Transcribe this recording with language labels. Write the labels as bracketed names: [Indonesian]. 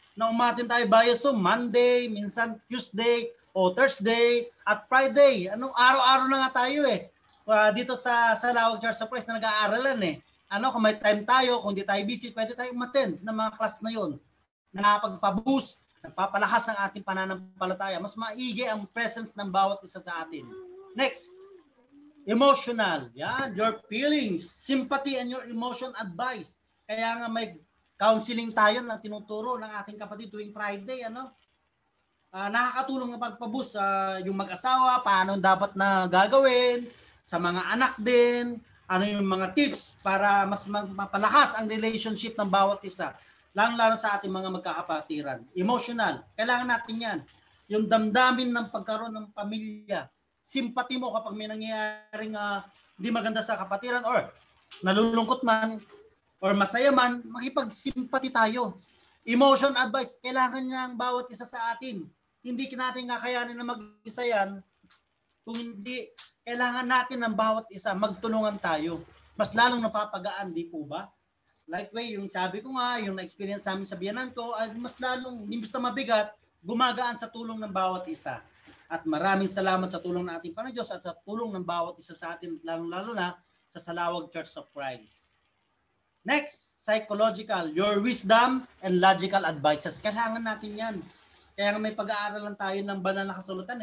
[Filipino] Na umatin tayo biosum, Monday, minsan Tuesday, o Thursday, at Friday. Araw-araw na nga tayo dito sa Lawag Church of Christ na nag-aaralan kung may time tayo, kung di tayo busy, pwede tayo umattend ng mga class na yon. Na pagpa-boost, nagpapalakas ng ating pananampalataya. Mas maigi ang presence ng bawat isa sa atin. [English] Next, emotional. Yan, your feelings, sympathy and your emotion advice. [Filipino] Kaya nga may counseling tayo na tinuturo ng ating kapatid tuwing Friday. Nakakatulong na pagpaboost yung mag-asawa, paano dapat na gagawin, sa mga anak din, ano yung mga tips para mas mapalakas ang relationship ng bawat isa. Lalo sa ating mga magkakapatiran. Emotional. Kailangan natin yan. Yung damdamin ng pagkaroon ng pamilya. Sympathy mo kapag may nangyayaring di maganda sa kapatiran or nalulungkot man or masaya man, makipag-sympathy tayo. Emotion advice. Kailangan niya ang bawat isa sa atin. Hindi natin kakayanin na mag-isa yan. Kung hindi, kailangan natin ng bawat isa. Magtulungan tayo. Mas lalong napapagaan, di po ba? Likeway, yung sabi ko nga, yung na-experience namin sa biyanan ko, ay mas lalong, imbis na mabigat, gumagaan sa tulong ng bawat isa. At maraming salamat sa tulong ng ating Panginoon Diyos at sa tulong ng bawat isa sa atin, lalo na sa Salawag Church of Christ. [English] Next, psychological. Your wisdom and logical advices. [Filipino] Kailangan natin yan. Kaya may pag-aaral lang tayo ng banal na kasulatan.